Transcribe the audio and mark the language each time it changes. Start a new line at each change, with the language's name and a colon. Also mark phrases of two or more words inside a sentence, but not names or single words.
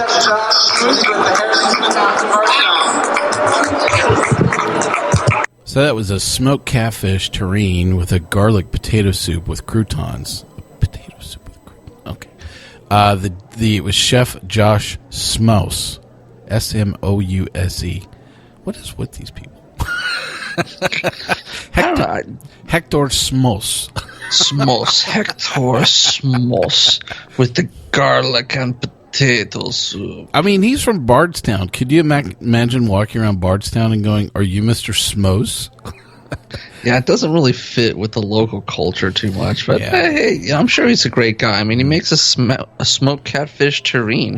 English: Josh with the Harrison's Party. So that was a smoked catfish terrine with a garlic potato soup with croutons. Potato soup with croutons. Okay. It was Chef Josh Smouse. Smouse. What is with these people? Heqtor Smouse. Smouse. Heqtor Smouse with the garlic and potato soup. I mean, he's from Bardstown. Could you imagine walking around Bardstown and going, "Are you Mr. Smouse?" Yeah, it doesn't really fit with the local culture too much, but hey, I'm sure he's a great guy. I mean, he makes a smoked catfish terrine.